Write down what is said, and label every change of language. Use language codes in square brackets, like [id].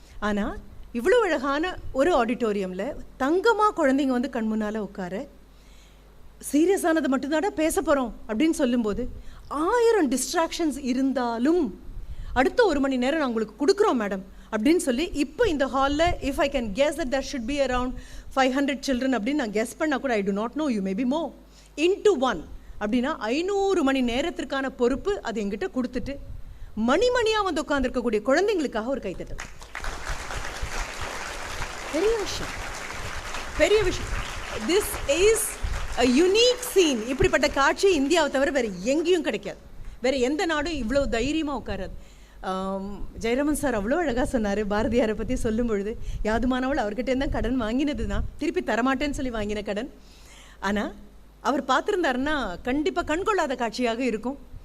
[ta] ஆனால் இவ்வளோ அழகான ஒரு ஆடிட்டோரியமில் தங்கமாக குழந்தைங்க வந்து கண் முன்னால் உட்கார, சீரியஸானது மட்டும்தாடா பேச போகிறோம் அப்படின்னு சொல்லும்போது 1000 டிஸ்ட்ராக்ஷன்ஸ் இருந்தாலும் அடுத்த 1 மணி நேரம் நான் உங்களுக்கு கொடுக்குறோம் மேடம் அப்படின்னு சொல்லி, இப்போ இந்த ஹாலில் [en] if I can guess that there should be around 500 children [ta] அப்படின்னு நான் கெஸ் பண்ணால் கூட, [en] I do not know, you may be more, into 1 [ta] அப்படின்னா 500 மணி நேரத்திற்கான பொறுப்பு அது எங்கிட்ட கொடுத்துட்டு மணிமணியாக வந்து உட்காந்துருக்கக்கூடிய குழந்தைங்களுக்காக ஒரு கைத்தட்டல். பெரிய விஷயம், பெரிய விஷயம். [en] This is a unique scene. [ta] இப்படிப்பட்ட காட்சி இந்தியாவை தவிர வேறு எங்கேயும் கிடைக்காது. வேறு எந்த நாடும் இவ்வளோ தைரியமாக உட்காராது. ஜெயராமன் சார் அவ்வளோ அழகாக சொன்னார் பாரதியாரை பற்றி சொல்லும் பொழுது. யாதுமானவள் அவர்கிட்ட தான் கடன் வாங்கினது தான், திருப்பி தரமாட்டேன்னு சொல்லி வாங்கின கடன். ஆனால் அவர் பார்த்துருந்தாருன்னா கண்டிப்பாக கண்கொள்ளாத காட்சியாக இருக்கும்.